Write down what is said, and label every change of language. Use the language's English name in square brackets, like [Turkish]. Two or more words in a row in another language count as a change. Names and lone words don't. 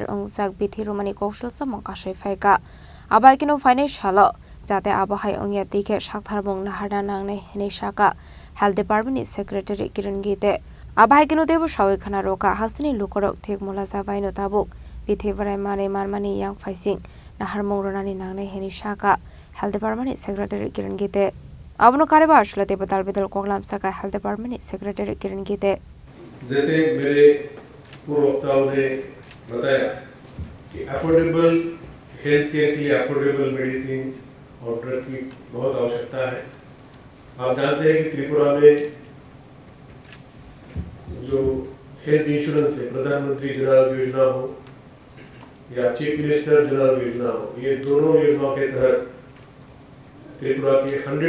[Kok Borok] Ungzak Bithi Romani Koshal Samakashe Faika Abakino Financial Jate Abahai Ongya Tike Shaktarbong Nahada Nangne Hinishaka [English] Health Department Secretary [Kok Borok] Kiran Gite Abahikino Devo Shawikana Roka Hasini Lukorok Take Mulaza Baino Tabuk Bithevarai Mane Marmani Yang Faising Naharmong Ronani Nangne Hinishaka [English] Health Department Secretary [Kok Borok] Kiran Gite Abno Kariba Ashlate Batal Bedal Koklam Saka [English] Health Department Secretary [Kok Borok] Kiran Gite [Hindi] जैसे मेरे पूर्व वक्ताओं ने बताया कि [English] affordable health care [Hindi] के लिए [English] affordable medicine [Hindi] और ड्रग की बहुत आवश्यकता है। आप जानते हैं कि त्रिपुरा में जो [English] health insurance [Hindi] है, प्रधानमंत्री जन आरोग्य योजना हो या चीफ मिनिस्टर जन आरोग्य योजना हो, ये दोनों योजनाओं के तहत त्रिपुरा के